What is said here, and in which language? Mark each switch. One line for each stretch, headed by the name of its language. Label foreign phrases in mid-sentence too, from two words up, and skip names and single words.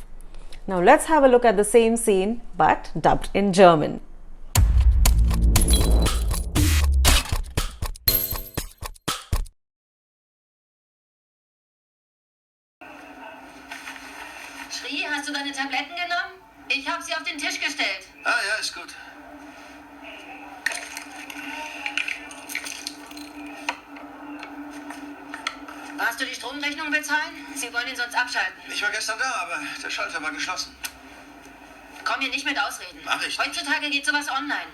English: Now let's have a look at the same scene but dubbed in German.
German: श्री, hast du deine Tabletten genommen? Ich habe sie auf den Tisch gestellt.
Hindi: हाँ यार,
German: ist gut। Warst du die Stromrechnung bezahlen? Sie wollen ihn sonst abschalten. Ich war gestern da, aber der Schalter war geschlossen. Komm hier nicht mit Ausreden. Mach ich nicht. Heutzutage geht sowas online.